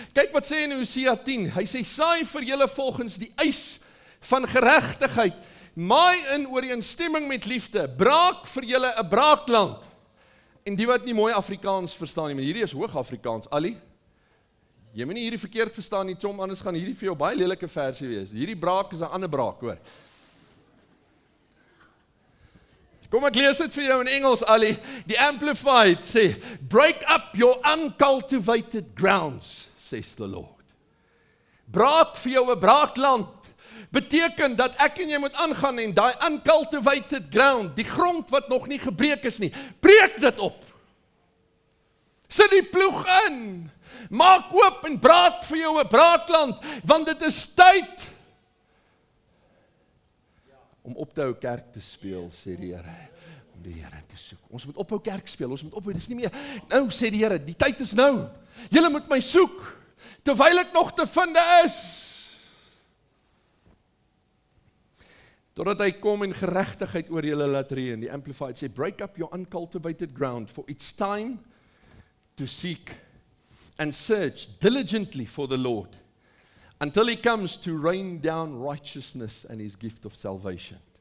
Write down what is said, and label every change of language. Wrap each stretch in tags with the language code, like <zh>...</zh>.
<af>Kyk wat sê in Hosea 10, hy sê, "Saai vir julle volgens die eis van geregtigheid, maai in ooreenstemming met liefde, braak vir julle 'n braakland." En die wat nie mooi Afrikaans verstaan nie, maar hierdie is hoog Afrikaans, Ali. Jy moet nie hierdie verkeerd verstaan nie, Tom, anders gaan hierdie vir jou baie lelike versie wees. Hierdie braak is 'n ander braak, hoor. Kom ek lees dit vir jou in Engels, Ali. Die Amplified sê,</af> <en>"Break up your uncultivated grounds, says the Lord."</en> <af>Braak vir jou 'n braakland beteken dat ek en jy moet aangaan en daai uncultivated ground, die grond wat nog nie gebreek is nie, breek dit op. Sit die ploeg in, maak oop en braak vir jou 'n braakland, want dit is tyd om op te hou kerk te speel, sê die Here, om die Here te soek. Ons moet ophou kerk speel, ons moet ophou, dis nie meer, nou sê die Here, die tyd is nou, julle moet my soek, terwyl ek nog te vind is. Totdat hy kom en geregtigheid oor julle laat reën. Die Amplified sê,</af> <en>"Break up your uncultivated ground, for it's time to seek and search diligently for the Lord, until he comes to rain down righteousness and his gift of salvation."</en>